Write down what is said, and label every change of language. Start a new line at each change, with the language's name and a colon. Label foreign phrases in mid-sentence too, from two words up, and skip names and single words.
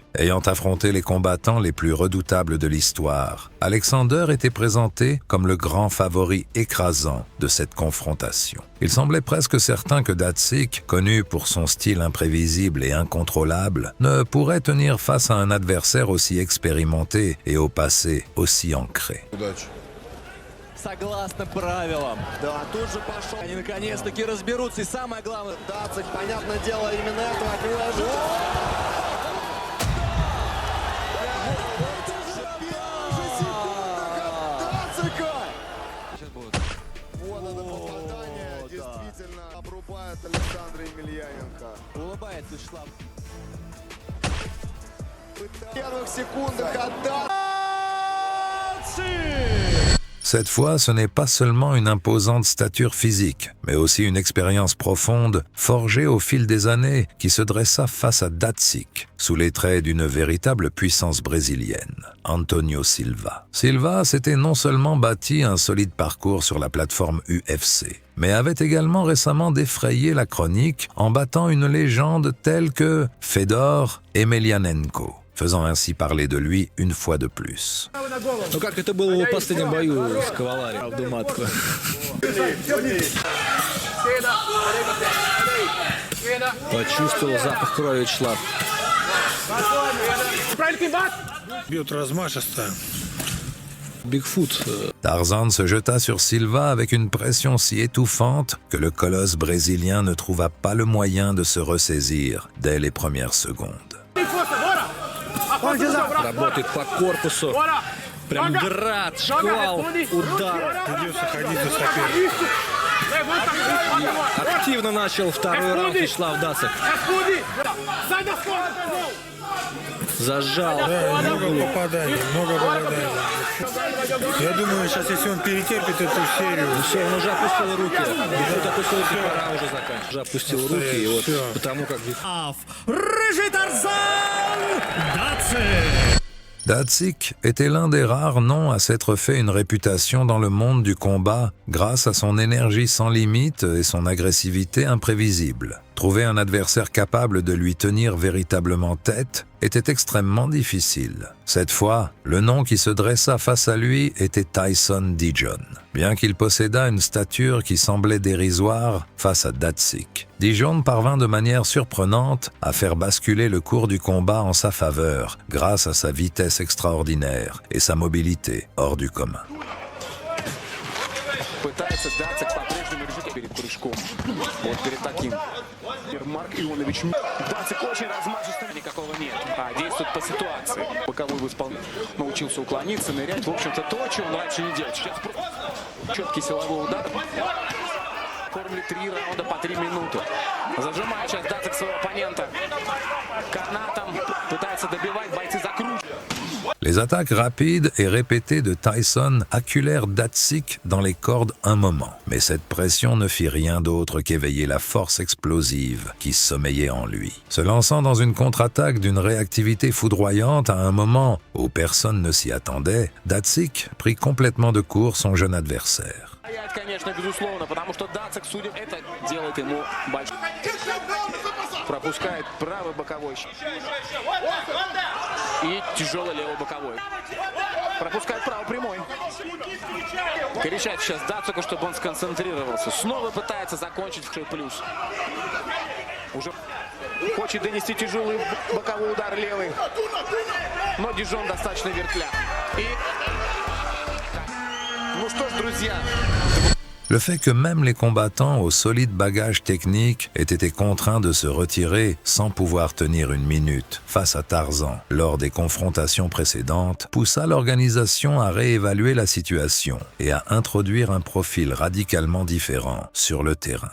French: Ayant affronté les combattants les plus redoutables de l'histoire, Alexander était présenté comme le grand favori écrasant de cette confrontation. Il semblait presque certain que Datsik, connu pour son style imprévisible et incontrôlable, ne pourrait tenir face à un adversaire aussi expérimenté et au passé aussi ancré.
Russian: согласно правилам. Да, тут же пошел. Они наконец-таки разберутся. И самое главное... Дацик, понятное дело, именно этого от него ожидал. Вот это попадание действительно обрубает Александра Емельяненко. Улыбается Шлап. В первых секундах отдал.
French: Cette fois, ce n'est pas seulement une imposante stature physique, mais aussi une expérience profonde, forgée au fil des années, qui se dressa face à Datsik, sous les traits d'une véritable puissance brésilienne, Antonio Silva. Silva s'était non seulement bâti un solide parcours sur la plateforme UFC, mais avait également récemment défrayé la chronique en battant une légende telle que Fedor Emelianenko, faisant ainsi parler de lui une fois de plus.
Russian: Ну как это было в его последнем бою с Ковалари, правду матку. Почувствовал запах крови Шлап. Бьет размашисто. Bigfoot.
French: Tarzan se jeta sur Silva avec une pression si étouffante que le colosse brésilien ne trouva pas le moyen de se ressaisir dès les premières secondes.
Russian: Работает по корпусу. Прям град, шквал, удар. Придется ходить за соперником. Активно начал второй раунд Вячеслав Дацик. Зажал. Да, много попаданий. Я думаю, сейчас если он перетерпит эту серию, Все, он уже опустил руки. Бигфут опустил руки, пора уже заканчивать. Уже опустил руки, и вот Всё. потому как Рыжий Тарзан Дацик.
French: Dacik était l'un des rares noms à s'être fait une réputation dans le monde du combat grâce à son énergie sans limite et son agressivité imprévisible. Trouver un adversaire capable de lui tenir véritablement tête était extrêmement difficile. Cette fois, le nom qui se dressa face à lui était Tyson Dijon. Bien qu'il possédât une stature qui semblait dérisoire face à Dacik, Dijon parvint de manière surprenante à faire basculer le cours du combat en sa faveur grâce à sa vitesse extraordinaire et sa mobilité hors du commun.
Russian: Пытается Дацик по-прежнему решить перед прыжком. Вот перед таким. Марк Ионович. Дацик очень размашистый. Никакого нет. Действует по ситуации. Боковой научился уклониться, нырять. В общем-то, то, чего он раньше не делал. Сейчас четкий силовой удар. Кормит 3 раунда по 3 минуты. Зажимает сейчас Дацик своего оппонента. Канатом пытается добивать, бойцы закручивают.
French: Les attaques rapides et répétées de Tyson acculèrent Dacik dans les cordes un moment. Mais cette pression ne fit rien d'autre qu'éveiller la force explosive qui sommeillait en lui. Se lançant dans une contre-attaque d'une réactivité foudroyante à un moment où personne ne s'y attendait, Dacik prit complètement de court son jeune adversaire.
Russian: Конечно, безусловно, потому что Дацик, судя это делает ему большой. Пропускает правый боковой. И тяжелый левый боковой. Пропускает правый прямой. Кричать сейчас Дацику, чтобы он сконцентрировался. Снова пытается закончить в плюс. Уже хочет донести тяжелый боковой удар левый. Но Дижон достаточно вертлявый. И... Ну что ж, друзья.
French: Le fait que même les combattants au solide bagage technique aient été contraints de se retirer sans pouvoir tenir une minute face à Tarzan lors des confrontations précédentes poussa l'organisation à réévaluer la situation et à introduire un profil radicalement différent sur le terrain.